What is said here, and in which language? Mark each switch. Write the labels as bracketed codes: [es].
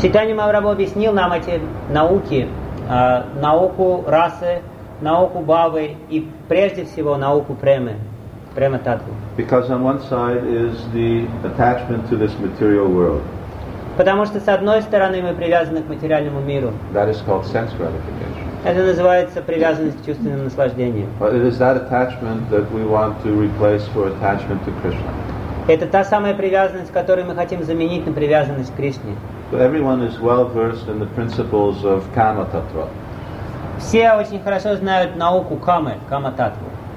[ru] Чайтанья Махапрабху объяснил нам эти науки, науку расы, науку бхавы и прежде всего науку премы, према таттву. [en] Because on one side is the attachment to this material world. [ru] Потому что с одной стороны мы привязаны к материальному миру. [en] That is called sense gratification. [ru] Это называется привязанность к чувственным наслаждениям. [en] But it is that attachment that we want to replace for attachment to Krishna. [ru] Это та самая привязанность, которую мы хотим заменить на привязанность к Кришне. [en] So everyone is well versed in the principles of Kama Tattva. [ru] Все очень хорошо знают науку Камы, Кама Таттву.